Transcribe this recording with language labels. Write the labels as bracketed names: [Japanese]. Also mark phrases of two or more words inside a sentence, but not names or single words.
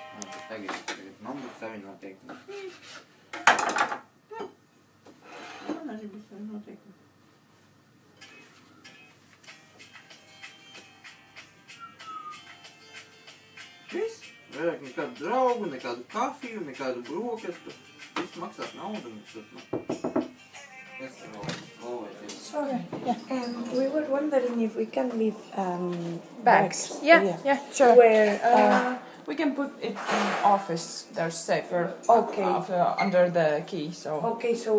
[Latvian] Tagad man būs savi noteikumi. arī būs noteikti. Viss. Vairāk nekādu draugu, nekādu kafiju, nekādu brokastu. Viss maksās naudu. [English] Sorry. We were wondering if we can leave Bags. Yeah, sure. Where? We can put it in office. There's safer. Okay. Under the key. So. Okay, so